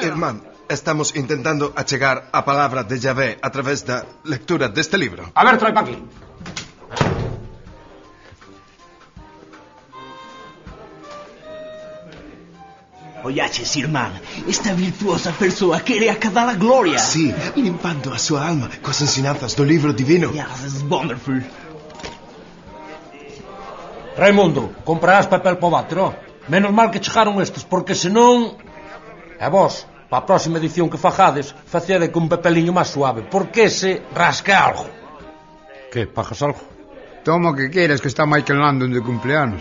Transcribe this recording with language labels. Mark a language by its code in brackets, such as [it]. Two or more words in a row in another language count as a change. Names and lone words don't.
[gl] Irmán, estamos intentando achegar a palabra de Yahvé a través da lectura deste libro. A ver, trae pa aquí. Ollaches, irmán, esta virtuosa persoa quere acadar a gloria. Sí, limpando a súa alma coas ensinanzas do libro divino. [en] Yeah, this is wonderful. [gl] Raimundo, comprarás papel para o váter, ó. Menos mal que chegaron estes, porque senón... E vos, para a próxima edición que fajades, facede con un papeliño máis suave, porque ese rasca algo. Que, pagas algo? Toma o que queiras, que está Michael Landon de cumpleanos.